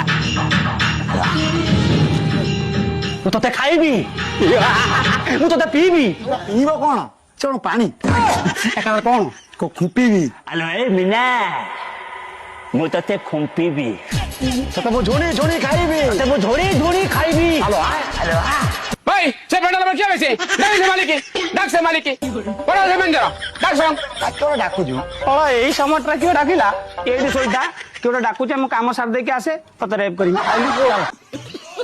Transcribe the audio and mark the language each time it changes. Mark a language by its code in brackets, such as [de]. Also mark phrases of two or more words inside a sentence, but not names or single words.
[or] ମୁଁ ତତେ ଖାଇବି ମୁଁ ତତେ ପିଇବି ପିଇବ କଣ ସେ କଣ ପାଣି ଏକାବେଳେ କଣ ଖୁମ୍ପିବି ଆଲୋ ଏ ମିନା ମୁଁ ତତେ ଖୁମ୍ପିବି ତତେ ମୁଁ ଝୁଣି ଝୁଣି ଖାଇବି ତତେ ମୁଁ ଝୋଡ଼ି ଝୋଡ଼ି খাইবি ଆଲୁଆ ଆଲୁଆ [bn] ভাই সে প্যান্ডেল আমার কি হয়েছে ডাক সে মালিকে ডাক সে মালিকে বড় সে ম্যানেজার ডাক সং [or] তোর ଡାକୁଛୁ କଣ ଏଇ সময়ଟା କିଏ ଡାକିଲା ଏଇଠି ଶୋଇଥା କିଏ ଗୋଟେ ଡାକୁଛି ମୁଁ କାମ ସାରି ଦେଇକି ଆସେ ତତେ ରେପ୍ କରିବି